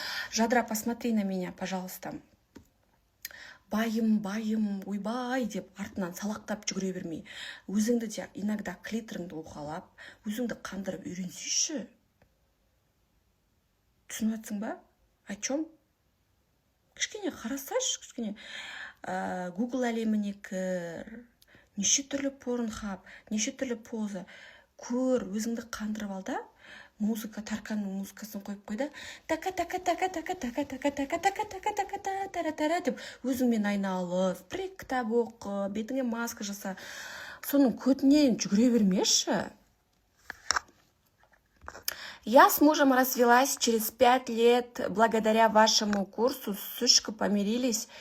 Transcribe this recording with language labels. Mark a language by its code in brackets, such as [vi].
[ru] Жадыра, посмотри на меня, пожалуйста. [kk] Байым, ойбай деп артынан салақтап жүгіре бермей. Өзіңді де иногда клиторыңды уқалап, өзіңді қандырып үйренсейші. Түсініп атсың ба? [ru] О чем? [kk] Кішкене қарасаш, кішкене Google әлеміне кір, неше түрлі порнхаб, неше түрлі поза. Көр, өзіңді қандырып алда, музыка, Тарканның музыкасын қойып қойда, така-така-така-така-така-така-така-така-така-така-така-така-така деп өзіңмен айналыс, бір кітап оқы, бетіңе маска жаса. Соның көтінен жүгіре бермеші. [ru] Я с мужем развелась через 5 лет. Благодаря вашему курсу с Сушкой помирились.